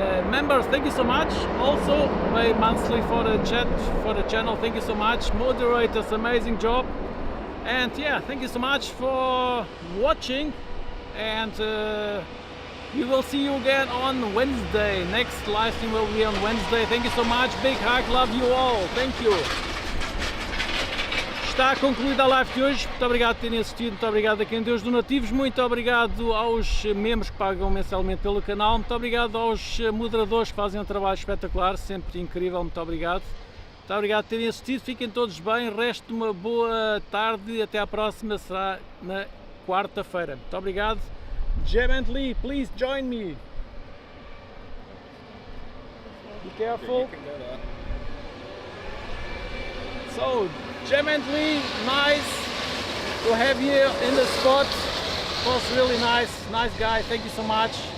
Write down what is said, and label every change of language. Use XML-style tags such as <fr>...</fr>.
<en>Members, thank you so much. Also, pay monthly for the chat, for the channel, thank you so much. Moderators, amazing job. And yeah, thank you so much for watching. And we will see you again on Wednesday. Next live stream will be on Wednesday. Thank you so much, big hug, love you all. Thank you.</en> <pt>Está concluída a live de hoje, muito obrigado por terem assistido, muito obrigado a quem deu os donativos, muito obrigado aos membros que pagam mensalmente pelo canal, muito obrigado aos moderadores que fazem um trabalho espetacular, sempre incrível, muito obrigado. Muito obrigado por terem assistido, fiquem todos bem, resto de uma boa tarde e até à próxima, será na quarta-feira. Muito obrigado.</pt> <en>Jem and Lee, please join me. Be careful. So, Jem and Lee, nice to have you in the spot. It was really nice guy. Thank you so much.</en>